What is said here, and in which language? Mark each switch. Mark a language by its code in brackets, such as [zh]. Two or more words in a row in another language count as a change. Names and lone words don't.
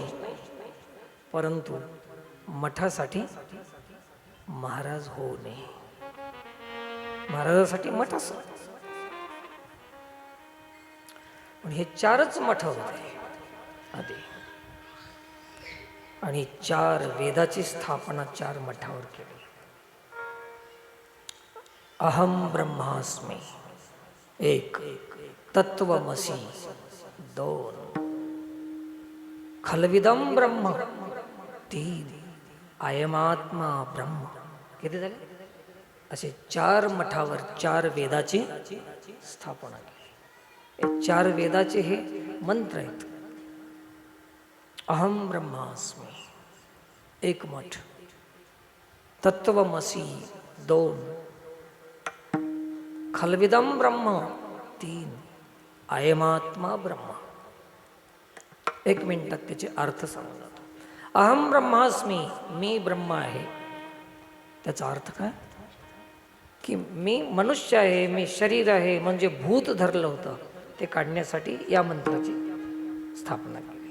[mr] परंतु मठासाठी महाराज होऊ नये. महाराजांसाठी मठ असावं. पण हे 4च मठ होते आधी. आणि 4 वेदाची स्थापना 4 मठावर केली. [sa] अहम ब्रह्मास्मी 1, तत्वमसी 2, खलविदम ब्रह्म, 3 अयमात्मा ब्रह्म. [mr] किती झाले? असे 4 मठावर 4 वेदाची स्थापना केली. हे 4 वेदाचे हे मंत्र आहेत. [sa] अहम ब्रह्मास्मी 1 मठ, तत्वमसी 2, खलविदम ब्रह्म 3, अयमात्मा ब्रह्म. [mr] 1 मिनिटात त्याचे अर्थ सांगू जातो. [sa] अहम ब्रह्मास्मी, [mr] मी ब्रह्म आहे. त्याचा अर्थ काय? की मी मनुष्य आहे, मी शरीर आहे, म्हणजे भूत धरलं होतं, ते काढण्यासाठी या मंत्राची स्थापना केली.